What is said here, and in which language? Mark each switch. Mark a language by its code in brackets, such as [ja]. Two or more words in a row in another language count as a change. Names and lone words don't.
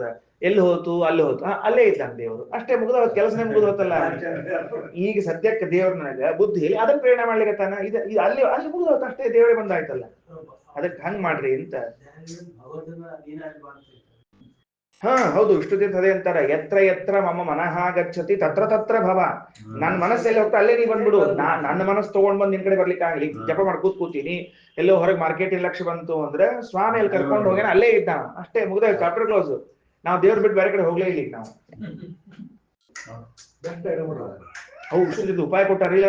[kn] ಎಲ್ಲಿ ಹೋತು ಅಲ್ಲಿ ಹೋತು, ಅಲ್ಲೇ ಇದ್ದಾನೆ ದೇವರು, ಅಷ್ಟೇ ಮುಗಿದ ಕೆಲಸನೇ ಮುಗಿದೋತಲ್ಲ. ಈಗ ಸದ್ಯಕ್ಕೆ ದೇವ್ರನಾಗ ಬುದ್ಧಿಯಲ್ಲಿ ಅದನ್ನ ಪ್ರೇರಣೆ ಮಾಡ್ಲಿಕ್ಕತ್ತಾನ. ಇದು ಅಲ್ಲಿ ಅಲ್ಲಿ ಮುಗಿದೋತ ಅಷ್ಟೇ, ದೇವರೇ ಬಂದಾಯ್ತಲ್ಲ. ಅದಕ್ಕೆ ಹಂಗ್ ಮಾಡ್ರಿ ಅಂತ. ಹಾ ಹೌದು, ವಿಷ್ಣು ತೀರ್ಥ ಅದೇ ಅಂತಾರ, [sa] ಎತ್ರ ಎತ್ರ ಮಮ ಮನಃ ಗಚ್ಚತಿ ತತ್ರ ತತ್ರ ಭವ. [kn] ನನ್ನ ಮನಸ್ಸೆಲ್ಲಿ ಹೋಗ್ತಾ ಅಲ್ಲೇ ನೀ ಬಂದ್ಬಿಡು. ನನ್ನ ಮನಸ್ಸು ತಗೊಂಡ್ ಬಂದ್ ನಿನ್ ಕಡೆ ಬರ್ಲಿಕ್ಕೆ ಆಗ್ಲಿ. ಜಪ ಮಾಡ್ಕೂತ್ ಕೂತೀನಿ, ಎಲ್ಲೋ ಹೊರಗೆ ಮಾರ್ಕೆಟ್ ಲಕ್ಷ ಬಂತು ಅಂದ್ರೆ ಸ್ವಾಮಿ ಅಲ್ಲಿ ಕರ್ಕೊಂಡು ಹೋಗ್ಯಾನ, ಅಲ್ಲೇ ಇದ್ದ, ಅಷ್ಟೇ ಮುಗ್ದ, [en] chapter close. [kn] ನಾವು ದೇವ್ರ ಬಿಟ್ಟು ಬೇರೆ ಕಡೆ ಹೋಗ್ಲೇ ಇಲ್ಲ ಈಗ ನಾವು. ಹೌದು, ಉಪಾಯ ಕೊಟ್ಟಾರಿಲ್ಲ.